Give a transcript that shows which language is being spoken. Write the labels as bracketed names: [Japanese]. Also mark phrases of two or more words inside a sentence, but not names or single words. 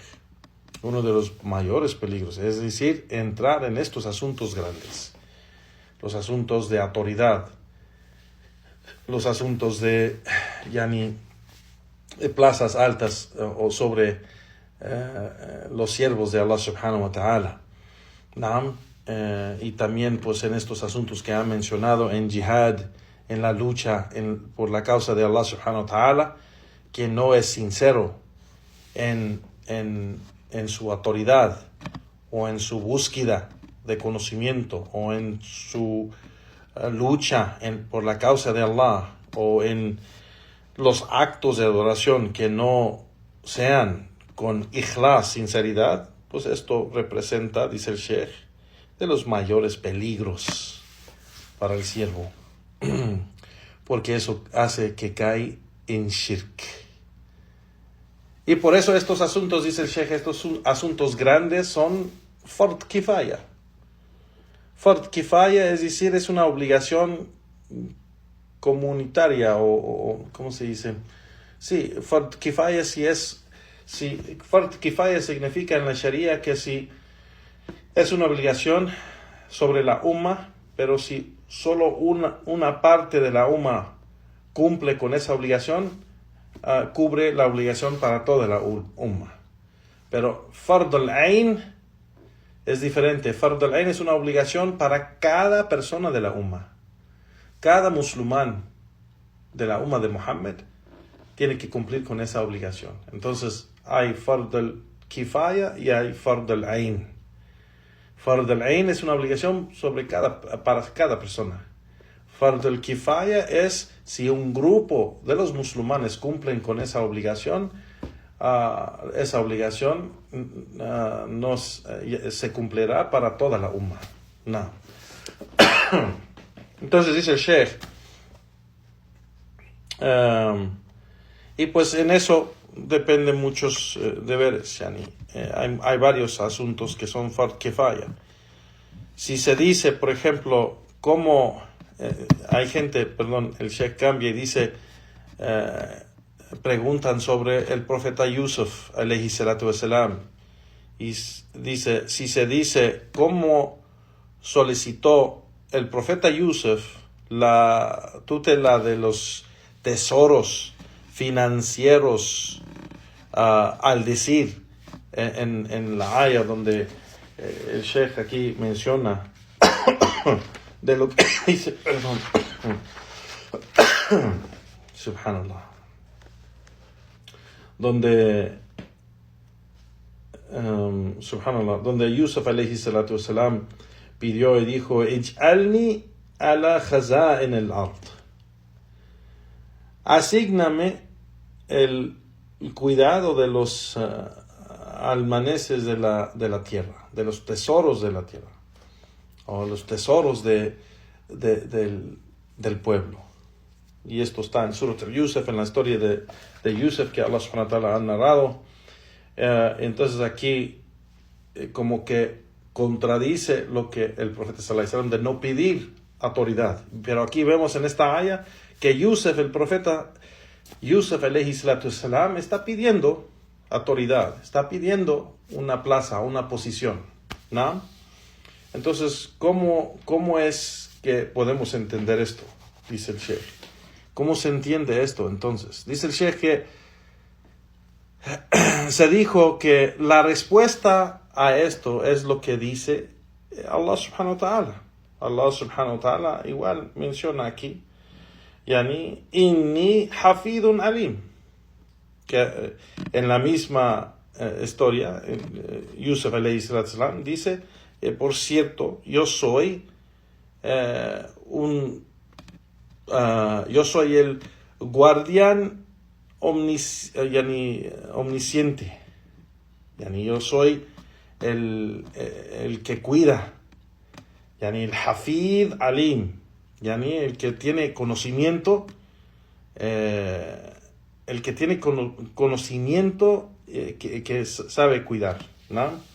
[Spanish] Uno de los mayores peligros, es decir, entrar en estos asuntos grandes. Los asuntos de autoridad, los asuntos de plazas altas o sobre los siervos de Allah [Arabic] سبحانه وتعالى. [Spanish] Y también pues en estos asuntos que han mencionado, en jihad, en la lucha por la causa de Allah [Arabic] سبحانه وتعالى, [Spanish] que no es sincero en su autoridad o en su búsqueda de conocimiento o en su lucha por la causa de Allah o en los actos de adoración que no sean con ikhlas, sinceridad, pues esto representa, dice el Sheikh, de los mayores peligros para el siervo, porque eso hace que cae en shirk. Y por eso estos asuntos, dice el Sheikh, estos asuntos grandes son [Arabic] فرض كفاية. فرض كفاية, [Spanish] es decir, es una obligación comunitaria o ¿cómo se dice? Sí, [Arabic] فرض كفاية فرض كفاية [Spanish] significa en la Sharia que si es una obligación sobre la umma, pero si solo una parte de la umma cumple con esa obligación, cubre la obligación para toda la umma. Pero [Arabic] فرض العين [Spanish] es diferente. [Arabic] فرض العين [Spanish] es una obligación para cada persona de la umma. Cada musulmán de la umma de Muhammad tiene que cumplir con esa obligación. Entonces hay [Arabic] فرض الكفاية [Spanish] y hay [Arabic] فرض العين. فرض العين [Spanish] es una obligación para cada persona. [Arabic] فرض الكفاية [Spanish] es si un grupo de los musulmanes cumplen con esa obligación se cumplirá para toda la umma. No. Entonces dice el Sheikh, y pues en eso dependen muchos deberes, yani. Hay varios asuntos que son [Arabic] فرض كفاية. [Spanish] Si se dice, por ejemplo, el Sheikh cambia y dice, preguntan sobre el profeta Yusuf, [Arabic] عليه الصلاة والسلام, [Spanish] y dice, si se dice cómo solicitó el profeta Yusuf la tutela de los tesoros financieros, al decir en la aya donde el Sheikh aquí menciona de lo que dice, perdón, subhanallah, donde Yusuf [Arabic] عليه الصلاة والسلام [Spanish] pidió y dijo, [Arabic] اجعلني على خزائن الأرض, [Spanish] asígname el cuidado de los almacenes de la tierra, de los tesoros de la tierra, o los tesoros del pueblo. Y esto está en Surat al-Yusuf, en la historia de Yusuf que Allah [Arabic] سبحانه وتعالى [Spanish] ha narrado. Entonces aquí como que contradice lo que el profeta [Arabic] صلى الله عليه وسلم [Spanish] de no pedir autoridad. Pero aquí vemos en esta aya que el profeta Yusuf [Arabic] عليه الصلاة والسلام [Spanish] está pidiendo autoridad, está pidiendo una plaza, una posición, ¿no? Entonces, ¿cómo es que podemos entender esto? Dice el Sheikh. ¿Cómo se entiende esto entonces? Dice el Sheikh que se dijo que la respuesta a esto es lo que dice Allah [Arabic] سبحانه وتعالى. [Spanish] Allah [Arabic] سبحانه وتعالى [Spanish] igual menciona aquí, [Arabic] يعني، إني حفيظ عليم, [Spanish] que en la misma historia, Yusuf [Arabic] عليه الصلاة والسلام [Spanish] dice, por cierto, yo soy el guardián omnisciente, yani, yo soy el que cuida, yani, el [Arabic] حفيظ عليم, [Spanish] yani, el que tiene conocimiento, que sabe cuidar, ¿no?